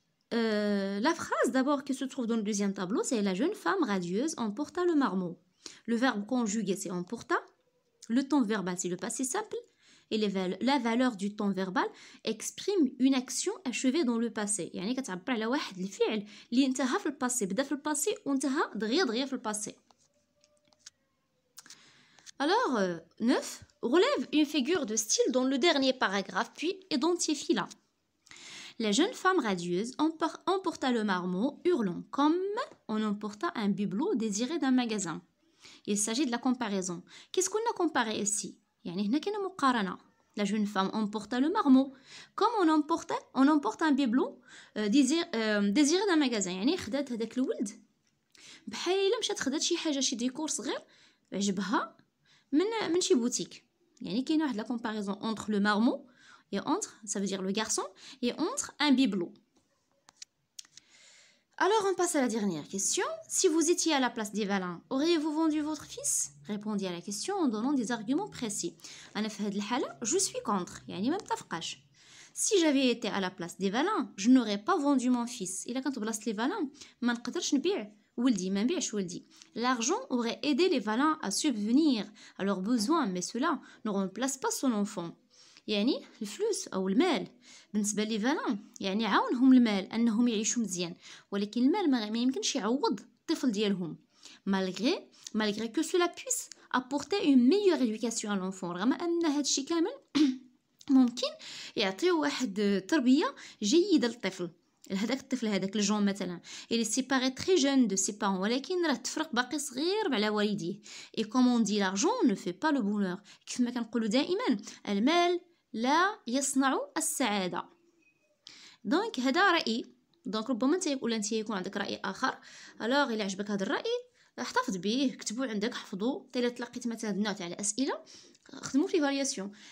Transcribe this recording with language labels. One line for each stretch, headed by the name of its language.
French: La phrase d'abord qui se trouve dans le deuxième tableau, c'est la jeune femme radieuse emporta le marmot. Le verbe conjugué, c'est emporta. Le temps verbal, c'est le passé simple. Et la valeur du temps verbal exprime une action achevée dans le passé.
Arabic: يعني كتعبر على واحد الفعل اللي انتهى في الباسي، بدا في الباسي وانتهى دغيا في الباسي.
French: Alors, 9. Relève une figure de style dans le dernier paragraphe, puis identifie-la. La jeune femme radieuse emporta le marmot, hurlant, comme on emporta un bibelot désiré d'un magasin. Il s'agit de la comparaison. Qu'est-ce qu'on a comparé ici?
Arabic: يعني هنا كاينه مقارنة.
French: La jeune femme emporta le marmot, comme on emporte un bibelot désiré d'un magasin.
Arabic: يعني خدات هذاك الولد بحال الا مشات خدات شي حاجه شي ديكور صغير عجبها من شي بوتيك. يعني كاينه واحد
French: لا comparaison entre le marmot et entre, ça veut dire le garçon, et entre un bibelot. Alors on passe à la dernière question. Si vous étiez à la place des Valin, auriez-vous vendu votre fils? Répondez à la question en donnant des arguments précis.
Arabic: أنا في هذه الحالة
French: je suis contre,
Arabic: يعني ما متفقاش.
French: Si j'avais été à la place des Valin, je n'aurais pas vendu mon fils.
Arabic: إلا كنت بلاصة les Valin ما نقدرش نبيع ولدي، ما نبيعش ولدي.
French: L'argent aurait aidé les Valin à subvenir à leurs besoins, mais cela ne remplace pas son enfant.
Arabic: يعني الفلوس أو المال بالنسبة لي فالان يعني عاونهم المال أنهم يعيشوا مزيان، ولكن المال ما يمكنش يعوض الطفل ديالهم.
French: malgré que cela puisse apporter une meilleure éducation à l'enfant.
Arabic: رغم أن هذا الشيء كامل ممكن يعطيه واحد تربية جيدة للطفل. هذاك الطفل هذاك الجون مثلا
French: il est séparé très jeune de ses parents،
Arabic: ولكن راه تفرق باقي صغير على والديه.
French: et comme on dit l'argent ne fait pas le bonheur.
Arabic: كيف ما كنقولوا دائما المال لا يصنع السعادة. دونك هذا رأيي. دونك ربما انت يكون عندك رأي آخر. الوغ إلا عجبك هذا الرأي احتفظ به، كتبوا عندك، حفظوا. إلا تلقيت مثلا هذا النوع تاع الأسئلة خدموا في فارياسيون.